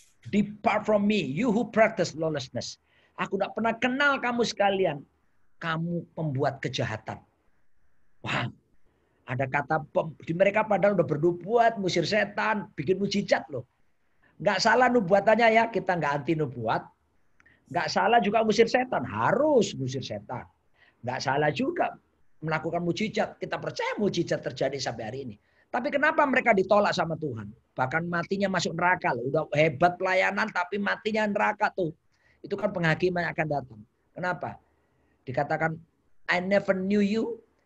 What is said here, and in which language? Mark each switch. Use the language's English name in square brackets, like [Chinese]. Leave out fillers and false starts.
[English] Depart from me, you who practice lawlessness. [Indonesian] Aku tidak pernah kenal kamu sekalian. Kamu pembuat kejahatan. Wah, ada kata di mereka padahal udah bernubuat, musir setan, bikin mujizat loh. Nggak salah nubuatannya ya, kita nggak anti nubuat. Nggak salah juga ngusir setan, harus ngusir setan. Nggak salah juga melakukan mujizat. Kita percaya mujizat terjadi sampai hari ini. Tapi kenapa mereka ditolak sama Tuhan? Bahkan matinya masuk neraka loh. Udah hebat pelayanan tapi matinya neraka tuh. Itu kan penghakiman yang akan datang. Kenapa? Dikatakan [English] I never knew you.